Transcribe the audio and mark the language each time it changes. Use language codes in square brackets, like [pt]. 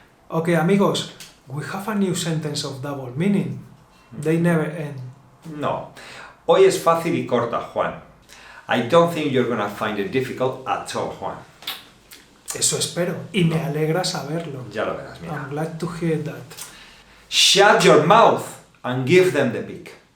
[en] Okay, amigos, we have a new sentence of double meaning. They never end. No. [es] Hoy es fácil y corta, Juan. [en] I don't think you're gonna find it difficult at all, Juan. [es] Eso espero. Y me alegra saberlo. Ya lo verás, mira. [en] I'm glad to hear that. Shut your mouth and give them the pick.